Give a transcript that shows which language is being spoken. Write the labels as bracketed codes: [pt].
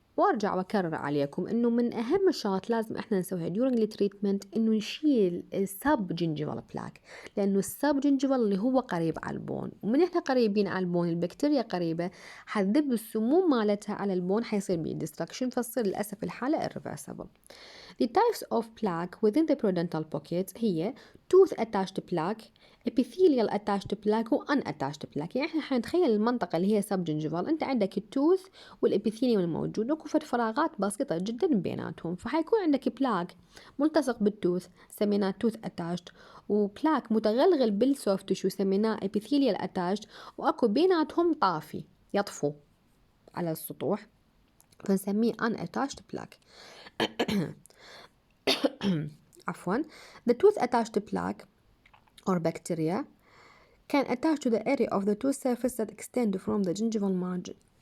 [ar] وارجع واكرر عليكم انه من اهم الشغلات لازم احنا نسويها [en] during [ar] التريتمنت انه نشيل السب جنجيفال بلاك، لانه السب جنجيفال اللي هو قريب على البون، ومن احنا قريبين على البون البكتيريا قريبه حتذب السموم مالتها على البون، حيصير بيه ديستركشن، فتصير للاسف الحاله irreversible. [en] The types of plaque within the periodontal pocket هي tooth attached plaque, epithelial attached plaque و unattached plaque. [ar] يعني احنا حنتخيل المنطقة اللي هي subgingival، انت عندك التوث والابيثيليوم الموجود وكفت فراغات بسيطة جدا بيناتهم، فحيكون عندك بلاك ملتصق بالتوث سميناه tooth attached، وبلاك متغلغل بالسوفت تشو سميناه epithelial attached، واكو بيناتهم طافي يطفو على السطوح فنسميه unattached plaque. عفوا. [en] The tooth attached plaque or bacteria can attach to the area of the tooth surface that extend from the gingival margin